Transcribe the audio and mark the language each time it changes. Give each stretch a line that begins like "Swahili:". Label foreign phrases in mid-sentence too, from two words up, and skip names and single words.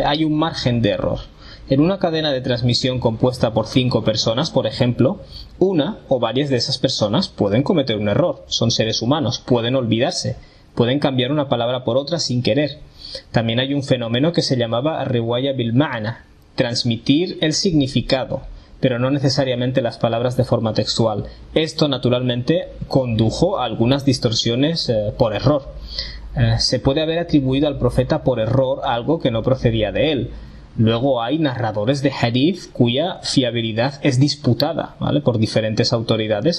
Spanish: Hay un margen de error. En una cadena de transmisión compuesta por 5 personas, por ejemplo, una o varias de esas personas pueden cometer un error. Son seres humanos, pueden olvidarse, pueden cambiar una palabra por otra sin querer. También hay un fenómeno que se llamaba
Arabic: رواية بالمعنى,
Spanish: transmitir el significado, pero no necesariamente las palabras de forma textual. Esto naturalmente condujo a algunas distorsiones por error. Se puede haber atribuido al profeta por error algo que no procedía de él. Luego hay narradores de hadith cuya fiabilidad es disputada, ¿vale?, por diferentes autoridades.